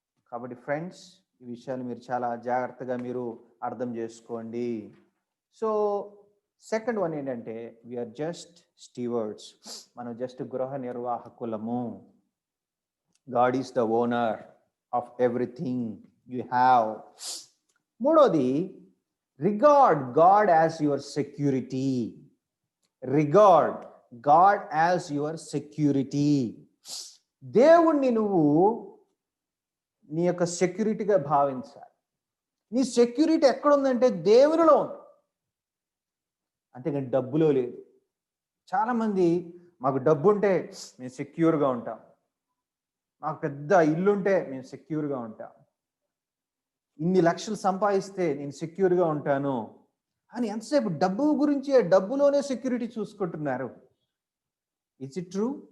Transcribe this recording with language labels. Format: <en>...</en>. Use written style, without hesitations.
<te>కాబట్టి ఫ్రెండ్స్, ఈ విషయాలు మీరు చాలా జాగ్రత్తగా మీరు అర్థం చేసుకోండి.</te> <en>So second one ఏంటంటే, we are just stewards.</en> <te>మనం జస్ట్ గృహ నిర్వాహకులము.</te> <en>God is the owner of everything you have. మూడోది, regard God as your security. Regard God as your security.</en> <te>దేవుణ్ణి నువ్వు నీ యొక్క సెక్యూరిటీగా భావించాలి. నీ సెక్యూరిటీ ఎక్కడుందంటే దేవునిలో ఉంది, అంతేగాని డబ్బులో లేదు. చాలామంది మాకు డబ్బు ఉంటే మేము సెక్యూర్గా ఉంటాం, మాకు పెద్ద ఇల్లుంటే మేము సెక్యూర్గా ఉంటాం, ఇన్ని లక్షలు సంపాదిస్తే నేను సెక్యూర్గా ఉంటాను అని ఎంతసేపు డబ్బు గురించే, డబ్బులోనే సెక్యూరిటీ చూసుకుంటున్నారు.</te> <en>It's it true?</en>